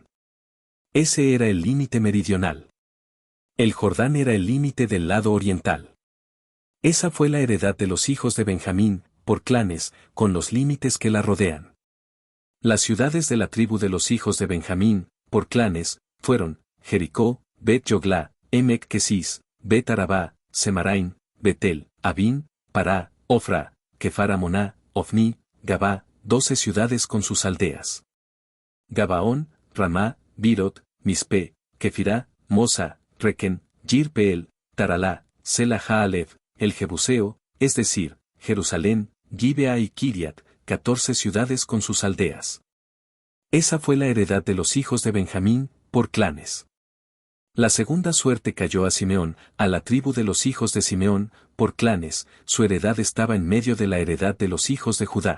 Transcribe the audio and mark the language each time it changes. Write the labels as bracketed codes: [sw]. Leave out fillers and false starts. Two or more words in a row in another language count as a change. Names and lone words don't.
[es] Ese era el límite meridional. El Jordán era el límite del lado oriental. Esa fue la heredad de los hijos de Benjamín, por clanes, con los límites que la rodean. Las ciudades de la tribu de los hijos de Benjamín, por clanes, fueron Jericó, Bet Yogla, Emek Kesis, Bet Arabá, Semaraim, Betel, Abín, Pará, Ofra, Kefar Amoná, Ofni, Gabá, 12 ciudades con sus aldeas. Gabaón, Ramá, Birot, Mispe, Kefirá, Mosa, Requen, Yirpeel, Taralá, Sela Haalef, el Jebuseo, es decir, Jerusalén, Gibea y Kiriat, 14 ciudades con sus aldeas. Esa fue la heredad de los hijos de Benjamín, por clanes. La segunda suerte cayó a Simeón, a la tribu de los hijos de Simeón, por clanes, su heredad estaba en medio de la heredad de los hijos de Judá.